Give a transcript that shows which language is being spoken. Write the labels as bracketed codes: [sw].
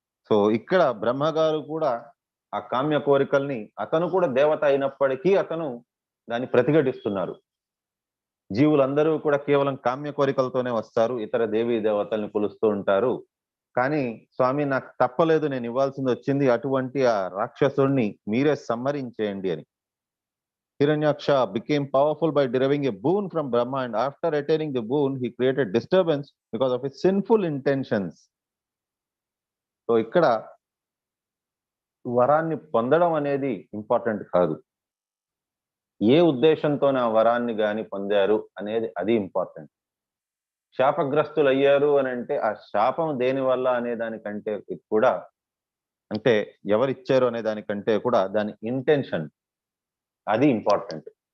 [te] So ఇక్కడ బ్రహ్మగారు కూడా ఆ కామ్య కోరికల్ని, అతను కూడా దేవత అయినప్పటికీ అతను దాన్ని ప్రతిఘటిస్తున్నారు. జీవులందరూ కూడా కేవలం కామ్య కోరికలతోనే వస్తారు, ఇతర దేవీ దేవతల్ని కొలుస్తూ ఉంటారు. కానీ స్వామి నాకు తప్పలేదు, నేను ఇవ్వాల్సింది వచ్చింది, అటువంటి ఆ రాక్షసుడిని మీరే సంహరించేయండి అని. [en] Hiranyaksha became powerful by deriving a boon from Brahma, and after attaining the boon, he created disturbance because of his sinful intentions. [te] So ఇక్కడ వరాన్ని పొందడం అనేది ఇంపార్టెంట్ కాదు, ఏ ఉద్దేశంతో ఆ వరాన్ని గాని పొందారు అనేది అది ఇంపార్టెంట్. శాపగ్రస్తులు అయ్యారు అని అంటే ఆ శాపం దేని వల్ల అనే దానికంటే కూడా, అంటే ఎవరిచ్చారు అనే దానికంటే కూడా దాని ఇంటెన్షన్ అది ఇంపార్టెంట్.